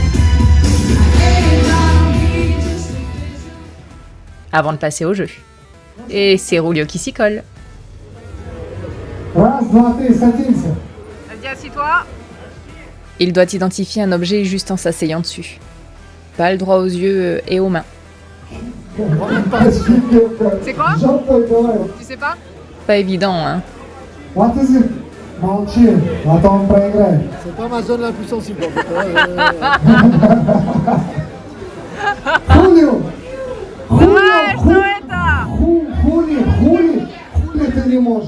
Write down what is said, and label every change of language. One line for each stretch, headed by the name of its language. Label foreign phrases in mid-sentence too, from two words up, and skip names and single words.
French: Avant de passer au jeu. Et c'est Julio qui s'y colle.
Russian: Раз, два, три, садимся.
French: Vas-y, assis-toi. Il doit identifier un objet juste en s'asseyant dessus. Pas le droit aux yeux et aux mains. C'est quoi?
Russian: Желтой давай.
French: Tu sais pas? Pas évident, hein.
English: What is it?
Russian: Молчи, а то он проиграет.
French: C'est pas ma zone la plus sensible. En fait.
Russian: Хулио!
French: Ouais,
Russian: что это? Хули ты не можешь.